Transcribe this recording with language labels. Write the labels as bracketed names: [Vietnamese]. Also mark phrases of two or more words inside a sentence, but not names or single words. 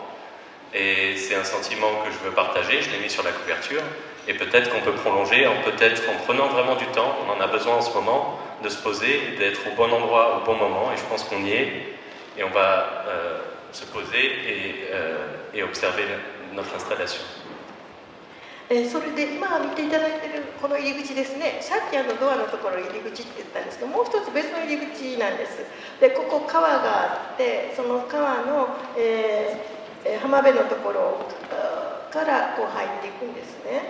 [French] Et c'est un sentiment que je veux partager, je l'ai mis sur la couverture. Et peut-être qu'on peut prolonger, en prenant vraiment du temps, on en a besoin en ce moment, de se poser, d'être au bon endroit, au bon moment. Et je pense qu'on y est. Et on va se poser et observer notre installation. [Japanese] それで今見ていただいているこの入り口ですね、さっきドアのところ入り口って言ったんですけど、もう一つ別の入り口なんです。で、ここ川があって、その川の、浜辺のところからこう入っていくんですね。